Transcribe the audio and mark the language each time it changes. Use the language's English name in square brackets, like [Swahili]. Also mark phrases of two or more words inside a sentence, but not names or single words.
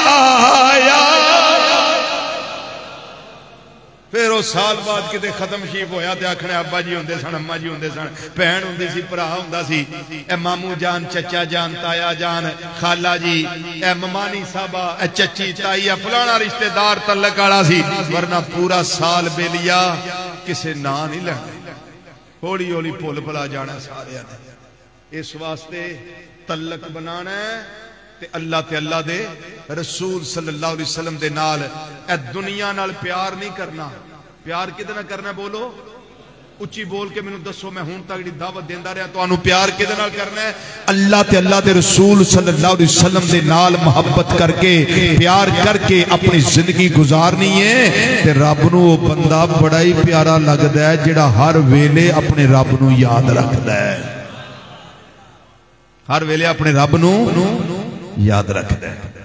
[Punjabi] پھر وہ سال بعد کتے ختم شیف ہویا تے آکھنے ابا جی ہوندے سن، اماں جی ہوندے سن، بھین ہوندی سی، بھرا ہوندا سی، اے ماموں جان، چچا جان، تایا جان، خالہ جی، اے ممانی صاحبہ، اے چچی تائی، فلانا رشتہ دار تعلق والا سی، ورنہ پورا سال بیلیا کسے نا نہیں لینا، ہولی ہولی بھل بھلا جانا ساریاں نے. اس واسطے تعلق بنانا تے اللہ تے اللہ دے رسول [Arabic] صلى الله عليه وسلم [Punjabi] دے نال، اے دنیا نال پیار نہیں کرنا. پیار کدے نال کرنا? بولو اچی بول کے مینوں دسو، میں ہن تک دی دعوت دیندا رہا، تہانوں پیار کدے نال کرنا ہے? اللہ تے اللہ دے رسول [Arabic] صلى الله عليه وسلم [Punjabi] دے نال محبت کر کے پیار کر کے اپنی زندگی گزارنی ہے. تے رب نوں وہ بندہ بڑا ہی پیارا لگدا ہے جہڑا ہر ویلے اپنے رب نوں یاد رکھدا ہے، ہر ویلے اپنے رب نوں یاد رکھدا ہے.